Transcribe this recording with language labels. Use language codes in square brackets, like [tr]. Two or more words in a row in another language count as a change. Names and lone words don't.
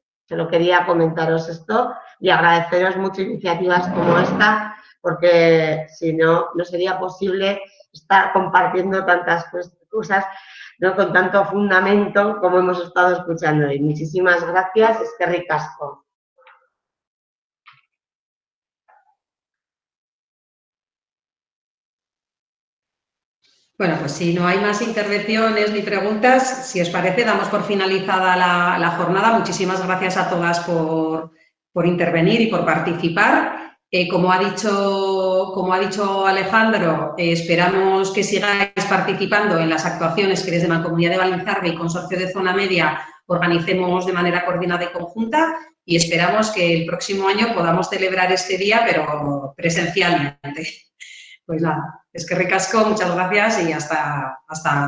[es] Solo quería comentaros esto y agradeceros mucho iniciativas como esta, porque si no, no sería posible estar compartiendo tantas cosas, ¿no?, con tanto fundamento como hemos estado escuchando hoy. Muchísimas gracias, [eu] eskerrik asko. [es] Bueno, pues si no hay más intervenciones ni preguntas, si os parece, damos por finalizada la jornada. Muchísimas gracias a todas por intervenir y por participar. Como ha dicho Alejandro, esperamos que sigáis participando en las actuaciones que desde Mancomunidad de Balinzarbe y Consorcio de Zona Media organicemos de manera coordinada y conjunta, y esperamos que el próximo año podamos celebrar este día, pero presencialmente. Pues nada, [eu] eskerrik asko, [es] muchas gracias y hasta